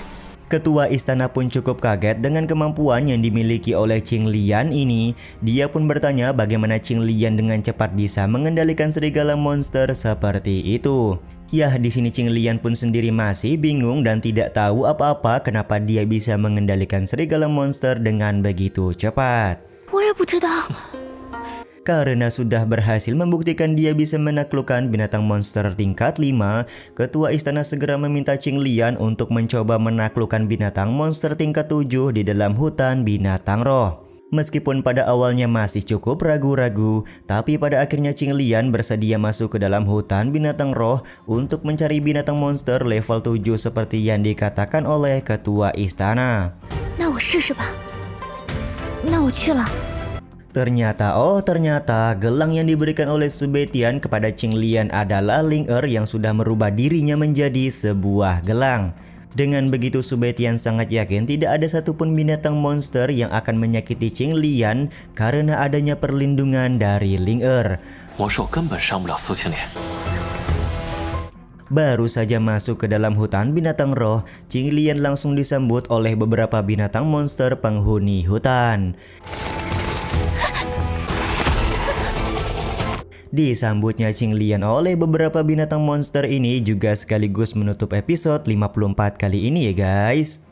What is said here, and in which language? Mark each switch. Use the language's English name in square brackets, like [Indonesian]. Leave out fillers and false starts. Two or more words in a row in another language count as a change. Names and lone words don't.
[Indonesian] Ketua istana pun cukup kaget dengan kemampuan yang dimiliki oleh Qing Lian ini. Dia pun bertanya bagaimana Qing Lian dengan cepat bisa mengendalikan serigala monster seperti itu. Yah, di sini Qinglian pun sendiri masih bingung dan tidak tahu apa-apa kenapa dia bisa mengendalikan serigala monster dengan begitu cepat. [Chinese] 我也不知道。 [Indonesian] Karena sudah berhasil membuktikan dia bisa menaklukkan binatang monster tingkat 5, ketua istana segera meminta Qinglian untuk mencoba menaklukkan binatang monster tingkat 7 di dalam hutan binatang roh. Meskipun pada awalnya masih cukup ragu-ragu, tapi pada akhirnya Qinglian bersedia masuk ke dalam hutan binatang roh untuk mencari binatang monster level 7 seperti yang dikatakan oleh ketua istana. [Chinese] 那我试试吧。那我去了。 [Indonesian] Ternyata gelang yang diberikan oleh Subetian kepada Qinglian adalah Ling-Er yang sudah merubah dirinya menjadi sebuah gelang. Dengan begitu Subetian sangat yakin tidak ada satupun binatang monster yang akan menyakiti Qinglian karena adanya perlindungan dari Ling-Er. [Chinese] 魔兽根本伤不了苏青莲。 [Indonesian] Baru saja masuk ke dalam hutan binatang roh, Qinglian langsung disambut oleh beberapa binatang monster penghuni hutan. Disambutnya Qinglian oleh beberapa binatang monster ini juga sekaligus menutup episode 54 kali ini ya guys.